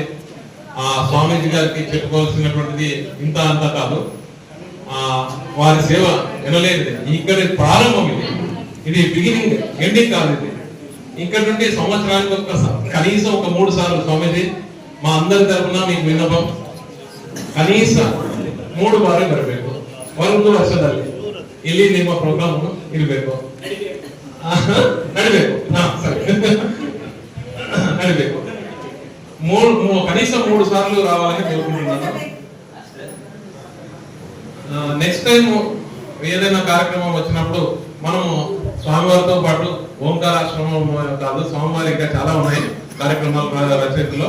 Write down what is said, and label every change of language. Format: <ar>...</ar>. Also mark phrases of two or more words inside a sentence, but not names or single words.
<te>ఆ స్వామీజీ గారికి చెప్పుకోవాల్సినటువంటిది ఇంత అంత కాదు. వారి సేవ వినలేనిది. ఇక్కడ ప్రారంభం ఇది</te> <en>beginning, ending</en> <te>కాదు. ఇది ఇక్కడ నుండి సంవత్సరానికి కనీసం ఒక 3 సార్లు స్వామీజీ మా అందరి తరఫున మీకు</te> <kn>ವಿನ್ನಪಂ ಕನೀಸ 3 ಬಾರಿ ಬರಬೇಕು. ಒಂದು ವರ್ಷದಲ್ಲಿ ಇಲ್ಲಿ ನಿಮ್ಮ ಪ್ರೋಗ್ರಾಮ್ ಇರಬೇಕು, ನಡೀಬೇಕು. ನಡೀಬೇಕು.</kn> <te>కనీస 3 సార్లు రావాలని కోరుకుంటున్నాను.</te> <en>next time</en> <te>ఏదైనా కార్యక్రమం వచ్చినప్పుడు మనము స్వామివారితో పాటు ఓంకారాశ్రమం కాదు, స్వామివారి ఇంకా చాలా ఉన్నాయి కార్యక్రమాలు రచయితలో.</te>